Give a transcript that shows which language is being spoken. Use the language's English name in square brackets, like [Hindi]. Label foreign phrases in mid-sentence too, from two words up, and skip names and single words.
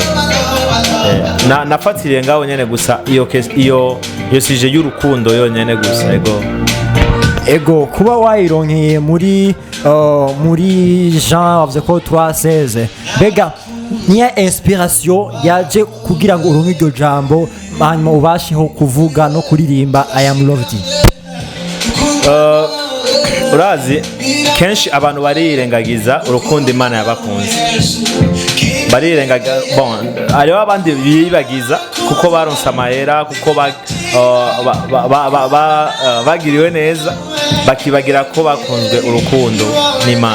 [Rundi] Nafatiriye ngaho nyene gusa iyo sije y'urukundo yonyene gusa. Ego kuba wayironkeye muri Jean wavuze ko 3:16. Mbega niya inspiration yaje kugira ngo uronke iryo jambo hanyuma ubasheho kuvuga no kuririmba [English] I am loved? [Rundi] Urazi kenshi abantu barirengagiza urukundo Imana yabakunze. Barirengagiza ariho abandi bibagiza kuko baronse amahera, kuko bagiriwe neza, bakibagira ko bakunzwe urukundo n'Imana.